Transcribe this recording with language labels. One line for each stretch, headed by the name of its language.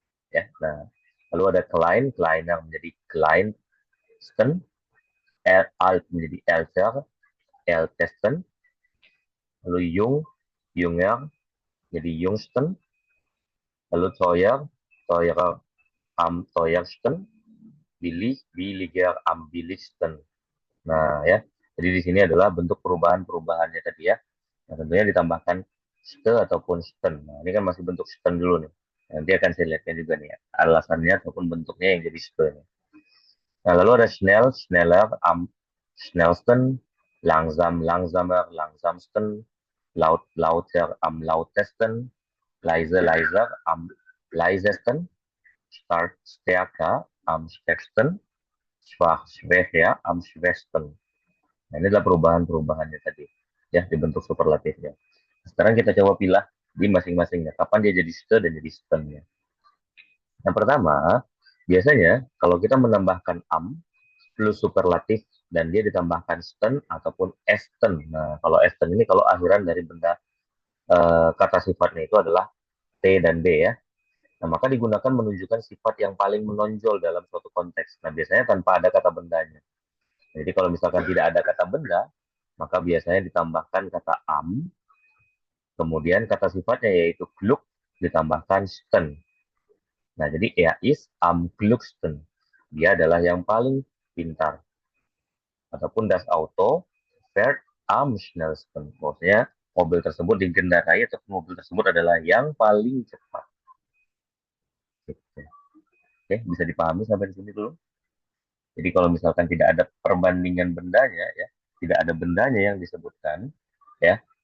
German: Ya, nah, lalu ada klein yang menjadi kleinsten, alt menjadi älter, ältesten, lalu junger, jadi jungsten, lalu teurer am teuersten, billiger am billigsten. Nah, ya.
Indonesian: Jadi di sini adalah bentuk perubahan-perubahannya tadi ya. Nah, tentunya ditambahkan ste ataupun sten. Nah, ini kan masih bentuk sten dulu nih. Nanti akan saya lihatkan juga nih ya, alasannya ataupun bentuknya yang jadi ste nih.
German: Nah, lalu ada schnell, schneller, schnellsten, langsam, langsamer, langsamsten, laut, lauter, am lautesten, leise, leiser, am leisesten, stark, stärker, am stärksten, schwach, schwächer, am schwächsten.
Indonesian: Nah, ini adalah perubahan-perubahannya tadi, ya, dibentuk superlatifnya. Sekarang kita coba pilih di masing-masingnya. Kapan dia jadi ste dan jadi sten ya. Yang pertama, biasanya kalau kita menambahkan am plus superlatif dan dia ditambahkan sten ataupun esten. Nah, kalau esten ini kalau akhiran dari benda kata sifatnya itu adalah T dan B ya. Nah, maka digunakan menunjukkan sifat yang paling menonjol dalam suatu konteks. Nah, biasanya tanpa ada kata bendanya. Jadi kalau misalkan tidak ada kata benda, maka biasanya ditambahkan kata am, kemudian kata sifatnya yaitu klug ditambahkan sten. Nah, jadi
German: er is am klugsten.
Indonesian: Dia adalah yang paling pintar.
German: Ataupun das Auto fährt am schnellsten.
Indonesian: Maksudnya mobil tersebut digendarai atau mobil tersebut adalah yang paling cepat. Gitu. Oke, bisa dipahami sampai di sini dulu. Jadi kalau misalkan tidak ada perbandingan bendanya, ya, tidak ada bendanya yang disebutkan, ya.